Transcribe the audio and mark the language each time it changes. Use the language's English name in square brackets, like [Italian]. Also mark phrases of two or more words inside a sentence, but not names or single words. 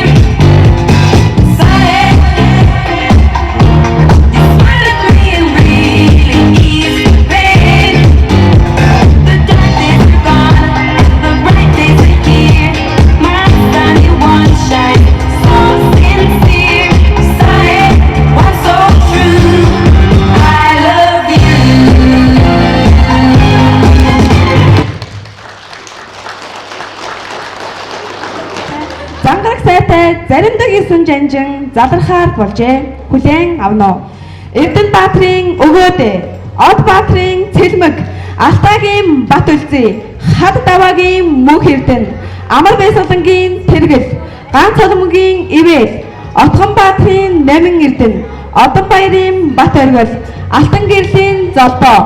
[English] Sunny, you smiled at me and really eased the pain. The dark days are gone, the bright days are here. My sunny one shines so sincere. Sunny, one so true. I love you. [Mongolian] Зангараг сайтай заримдаг 9 жанжин залрахаар болжээ. Хүлээн авно. Эрдэнэбаатрын өгөөдөө, Од баатрын цэлмэг, Алтайгийн бат үлзий, Хад даваагийн мөнх эрдэнэ, Амар Баясгалангийн тэргэл, Ганц холомгийн ивэл, Отгон баатрын намин эрдэнэ, Одон баярын бат оргил, Алтан гэрлийн золбоо.